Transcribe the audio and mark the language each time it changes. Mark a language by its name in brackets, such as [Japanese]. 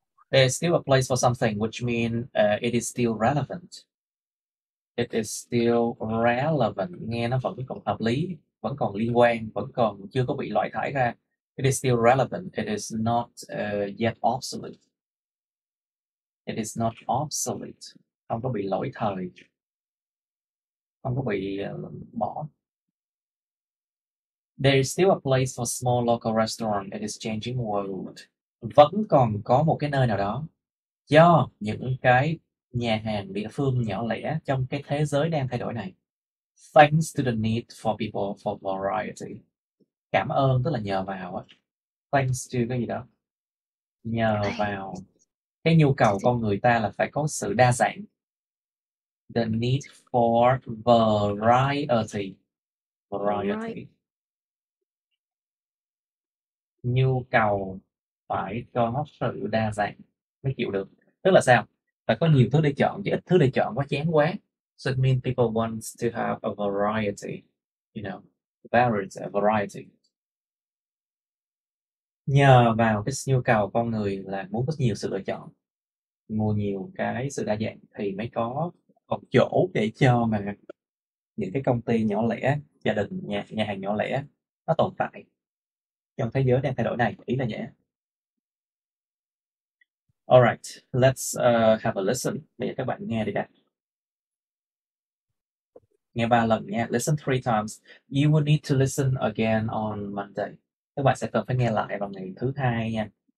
[English] There's still a place for something, which means it is still relevant. It is still relevant, [Vietnamese] nghe nó vẫn còn hợp lý, vẫn còn liên quan, vẫn còn chưa có bị loại thải ra. It is still relevant. [English] It is not yet obsolete. It is not obsolete. [Vietnamese] Không có bị lỗi thời, không có bị bỏ. [English] There is still a place for small local restaurant. It is changing world. [Vietnamese] Vẫn còn có một cái nơi nào đó cho những cái nhà hàng địa phương nhỏ lẻ trong cái thế giới đang thay đổi này. [English] Thanks to the need for people for variety. [Vietnamese] Cảm ơn tức là nhờ vào á. [English] Thanks to [Vietnamese] cái gì đó. Nhờ vào cái nhu cầu con người ta là phải có sự đa dạng. [English] The need for variety. [Vietnamese] Nhu cầu phải có sự đa dạng mới chịu được. Tức là sao? Phải có nhiều thứ để chọn, chứ ít thứ để chọn quá chán quá. [English] So it means people want to have a variety, you know, variety. [Vietnamese] Nhờ vào cái nhu cầu con người là muốn có nhiều sự lựa chọn, mua nhiều cái sự đa dạng thì mới có chỗ để cho mà những cái công ty nhỏ lẻ, gia đình, nhà hàng nhỏ lẻ nó tồn tại trong thế giới đang thay đổi này. Ý là vậy. [English] Alright, let's have a listen. [Vietnamese] Bây giờ các bạn nghe đi đã. Nghe 3 lần nha. [English] Listen 3 times. You will need to listen again on Monday. [Vietnamese] Các bạn sẽ cần phải nghe lại vào ngày thứ Hai nha.